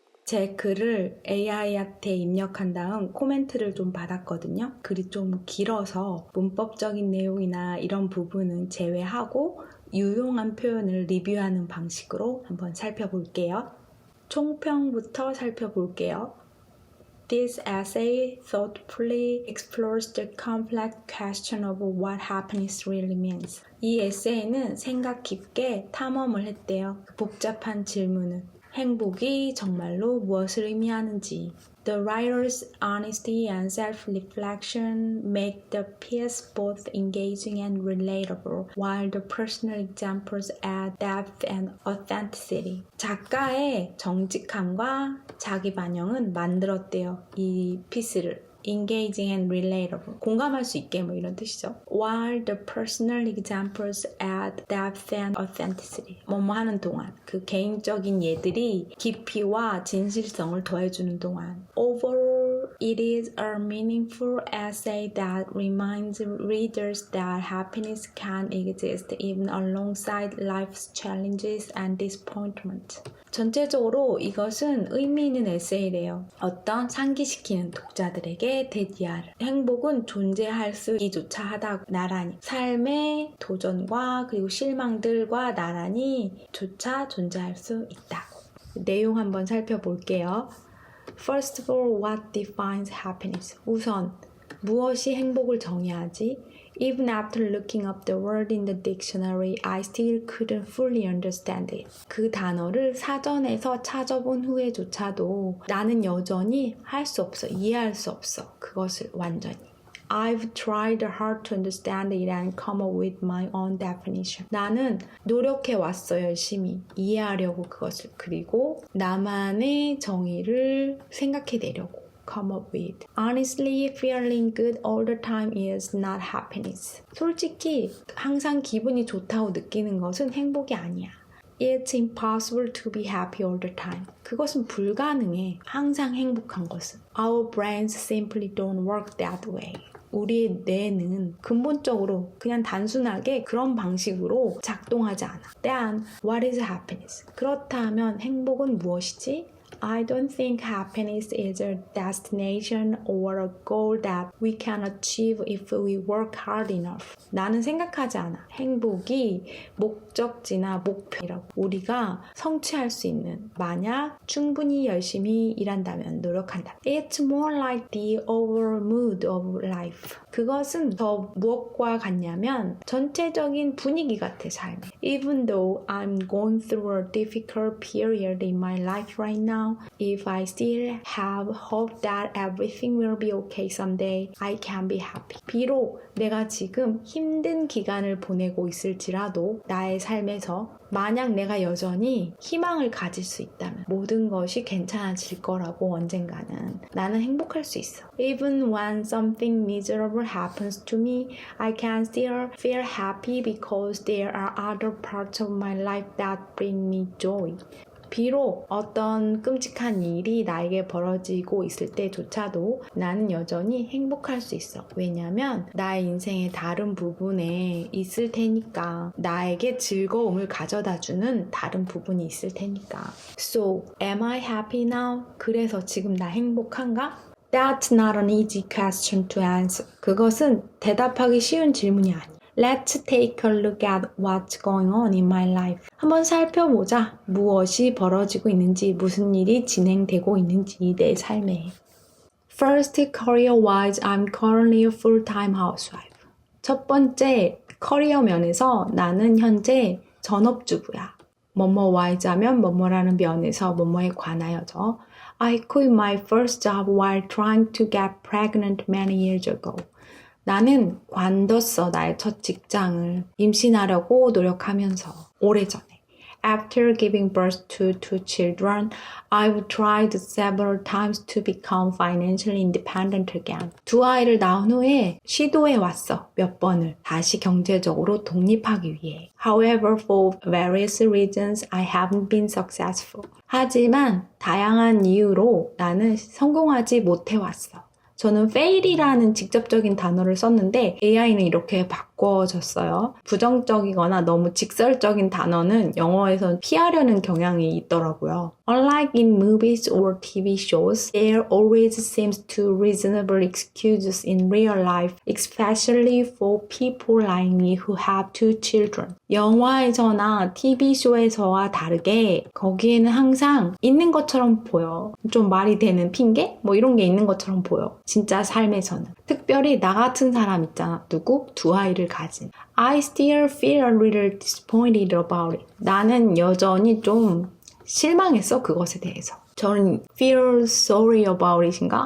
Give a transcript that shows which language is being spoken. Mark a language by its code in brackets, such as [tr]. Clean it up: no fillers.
[ko] 제 글을 AI한테 입력한 다음 코멘트를 좀 받았거든요. 글이 좀 길어서 문법적인 내용이나 이런 부분은 제외하고 유용한 표현을 리뷰하는 방식으로 한번 살펴볼게요. 총평부터 살펴볼게요. [en] This essay thoughtfully explores the complex question of what happiness really means. [ko] 이 에세이는 생각 깊게 탐험을 했대요. 그 복잡한 질문은 행복이 정말로 무엇을 의미하는지. [en] The writer's honesty and self-reflection make the piece both engaging and relatable, while the personal examples add depth and authenticity. [ko] 작가의 정직함과 자기 반영은 만들었대요. 이 피스를. [en] engaging and relatable. [ko] 공감할 수 있게 뭐 이런 뜻이죠. [en] While the personal examples add depth and authenticity. [ko] 뭐뭐 하는 동안 그 개인적인 예들이 깊이와 진실성을 더해주는 동안. [en] Overall, it is a meaningful essay that reminds readers that happiness can exist even alongside life's challenges and disappointment. [ko] 전체적으로 이것은 의미 있는 에세이래요. 어떤 상기시키는 독자들에게 대디아를. 행복은 존재할 수 있기조차 하다 나란히. 삶의 도전과 그리고 실망들과 나란히 조차 존재할 수 있다고. 내용 한번 살펴볼게요. [en] First of all, what defines happiness? [ko] 우선 무엇이 행복을 정의하지? [en] Even after looking up the word in the dictionary, I still couldn't fully understand it. [ko] 그 단어를 사전에서 찾아본 후에조차도 나는 여전히 할 수 없어, 이해할 수 없어. 그것을 완전히. [en] I've tried hard to understand it and come up with my own definition. [ko] 나는 노력해 왔어, 열심히. 이해하려고 그것을. 그리고 나만의 정의를 생각해내려고. [en] come up with. Honestly, feeling good all the time is not happiness. [ko] 솔직히 항상 기분이 좋다고 느끼는 것은 행복이 아니야. [en] It's impossible to be happy all the time. [ko] 그것은 불가능해. 항상 행복한 것은. [en] Our brains simply don't work that way. [ko] 우리의 뇌는 근본적으로 그냥 단순하게 그런 방식으로 작동하지 않아. [en] Then, what is happiness? [ko] 그렇다면 행복은 무엇이지? [en] I don't think happiness is a destination or a goal that we can achieve if we work hard enough. [ko] 나는 생각하지 않아. 행복이 목적지나 목표라고. 우리가 성취할 수 있는 만약 충분히 열심히 일한다면, 노력한다. [en] It's more like the overall mood of life. [ko] 그것은 더 무엇과 같냐면 전체적인 분위기 같아, 삶에. [en] Even though I'm going through a difficult period in my life right now, if I still have hope that everything will be okay someday, I can be happy. [ko] 비록 내가 지금 힘든 기간을 보내고 있을지라도 나의 삶에서 만약 내가 여전히 희망을 가질 수 있다면 모든 것이 괜찮아질 거라고 언젠가는 나는 행복할 수 있어. [en] Even when something miserable happens to me, I can still feel happy because there are other parts of my life that bring me joy. [ko] 비록 어떤 끔찍한 일이 나에게 벌어지고 있을 때조차도 나는 여전히 행복할 수 있어. 왜냐면 나의 인생의 다른 부분에 있을 테니까. 나에게 즐거움을 가져다주는 다른 부분이 있을 테니까. [en] So, am I happy now? [ko] 그래서 지금 나 행복한가? [en] That's not an easy question to answer. [ko] 그것은 대답하기 쉬운 질문이 아니야. [en] Let's take a look at what's going on in my life. [ko] 한번 살펴보자. 무엇이 벌어지고 있는지, 무슨 일이 진행되고 있는지 내 삶에. [en] First, career-wise, I'm currently a full-time housewife. [ko] 첫 번째, 커리어 면에서 나는 현재 전업주부야. 뭐뭐wise 하면 뭐뭐라는 면에서 뭐뭐에 관하여져. [en] I quit my first job while trying to get pregnant many years ago. [ko] 나는 관뒀어, 나의 첫 직장을. 임신하려고 노력하면서, 오래전에. [en] After giving birth to 2 children, I've tried several times to become financially independent again. [ko] 2 아이를 낳은 후에 시도해왔어, 몇 번을. 다시 경제적으로 독립하기 위해. [en] However, for various reasons, I haven't been successful. [ko] 하지만 다양한 이유로 나는 성공하지 못해왔어. 저는 fail이라는 직접적인 단어를 썼는데 AI는 이렇게 바꿔 바꿔졌어요. 부정적이거나 너무 직설적인 단어는 영어에선 피하려는 경향이 있더라고요. [en] Unlike in movies or TV shows, there always seems to reasonable excuses in real life, especially for people like me who have two children. [ko] 영화에서나 TV쇼에서와 다르게 거기에는 항상 있는 것처럼 보여. 좀 말이 되는 핑계? 뭐 이런 게 있는 것처럼 보여. 진짜 삶에서는. 특별히 나 같은 사람 있잖아. 누구? 두 아이를 가진. [en] I still feel a little disappointed about it. [ko] 나는 여전히 좀 실망했어, 그것에 대해서. 저는 [en] feel sorry about it [ko] 인가?